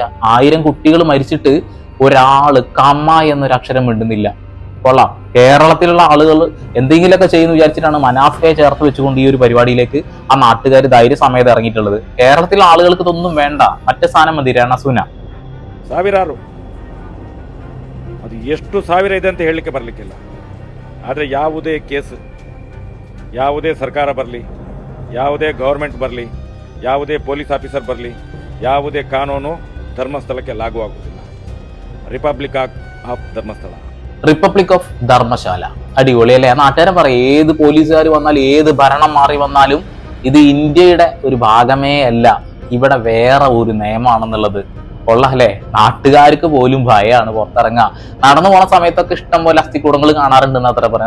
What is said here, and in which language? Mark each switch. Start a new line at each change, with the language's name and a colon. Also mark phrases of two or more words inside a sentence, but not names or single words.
Malayalam: 1000 കുട്ടികൾ മരിച്ചിട്ട് ഒരാള് കമ്മ എന്നൊരു അക്ഷരം മിണ്ടുന്നില്ല. കൊള്ളാം. കേരളത്തിലുള്ള ആളുകൾ എന്തെങ്കിലുമൊക്കെ ചെയ്യുന്നു വിചാരിച്ചിട്ടാണ് മനാഫയെ ചേർത്ത് വെച്ചുകൊണ്ട് ഈ ഒരു പരിപാടിയിലേക്ക് ആ നാട്ടുകാർ ധൈര്യസമേതം ഇറങ്ങിയിട്ടുള്ളത്. കേരളത്തിലെ ആളുകൾക്ക് ഇതൊന്നും വേണ്ട, മറ്റേ സ്ഥാനം മതി. രണസുന
Kannada: ಸಾವಿರಾರು, ಅದು ಎಷ್ಟು ಸಾವಿರ ಇದೆ ಅಂತ ಹೇಳಲಿಕ್ಕೆ ಬರಲಿಕ್ಕಿಲ್ಲ. ಆದರೆ ಯಾವುದೇ ಕೇಸ್, ಯಾವುದೇ ಸರ್ಕಾರ ಬರಲಿ, ಯಾವುದೇ ಗೌರ್ಮೆಂಟ್ ಬರಲಿ, ಯಾವುದೇ
English: police officer
Kannada: ಬರಲಿ, ಯಾವುದೇ ಕಾನೂನು ಧರ್ಮಸ್ಥಳಕ್ಕೆ ಲಾಗೂ ಆಗುವುದಿಲ್ಲ.
English: Republic of Dharmasthala, Republic of Dharmashala.
Malayalam: അടിപൊളി അല്ലേ? നാട്ടുകാരൻ പറയും ഏത് പോലീസുകാർ വന്നാലും ഏത് ഭരണം മാറി വന്നാലും ഇത് ഇന്ത്യയുടെ ഒരു ഭാഗമേ അല്ല, ഇവിടെ വേറെ ഒരു നിയമമാണെന്നുള്ളത്. കൊള്ളാല്ലേ? നാട്ടുകാർക്ക് പോലും ഭയമാണ് പുറത്തിറങ്ങുക. നടന്നു പോണ സമയത്തൊക്കെ ഇഷ്ടം പോലെ അസ്ഥിക്കൂടങ്ങൾ കാണാറുണ്ടെന്ന് അത്ര പറയാം.